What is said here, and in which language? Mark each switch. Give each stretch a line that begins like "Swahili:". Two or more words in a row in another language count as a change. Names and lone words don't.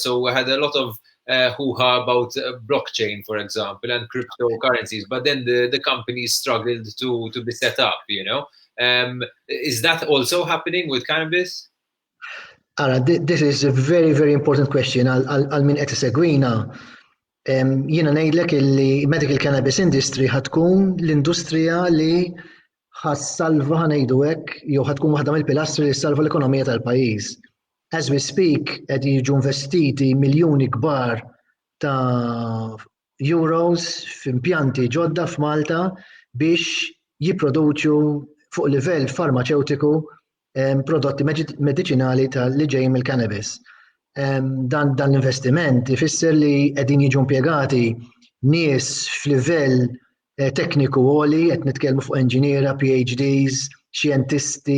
English: So we had a lot of hoo-ha about blockchain, for example, and cryptocurrencies, but then the companies struggled to be set up, Is that also happening with cannabis? This is a very, very important question.
Maltese: Għal min qed isegwina. Jiena ngħidlek illi
English: medical cannabis industry
Maltese: ħatkun l-industrija li ħassalva ħanejdu hekk jew ħatkun waħda mill-pilastri li ssalva l-ekonomija tal-pajjiż.
English: As we speak
Maltese: qed jiġu investiti miljuni kbar ta' euros f'impjanti ġodda f'Malta biex jipproduċu fuq livell farmaceutiku prodotti mediċinali li ġejjin mill-cannabis. Dan l-investiment ifisser li qegħdin jiġu impjegati nies f'livell tekniku għoli, qed nitkellmu fuq inġiniera, PhDs, xjentisti